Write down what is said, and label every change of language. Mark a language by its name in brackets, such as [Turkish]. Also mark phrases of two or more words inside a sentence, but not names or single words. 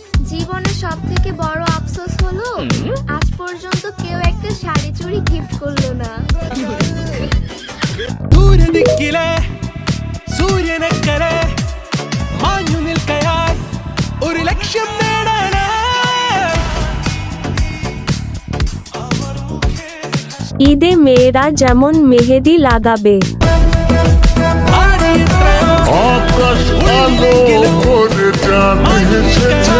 [Bangla] জীবনে সব থেকে বড় আফসোস হলো আজ পর্যন্ত কেউ একটা শাড়ি চুড়ি গিফট করলো না। [Malayalam] ദൂരദിക്കിലെ സൂര്യനക്കരെ മാഞ്ഞു നിൽക്കയായി ഒരു ലക്ഷ്യം നേടാനായി. [Bangla] ঈদে মেয়েরা যেমন মেহেদি লাগাবে, [Malayalam] ആടി എത്രയോ [Bangla] আকাশ আলো করে চাঁদ হেসে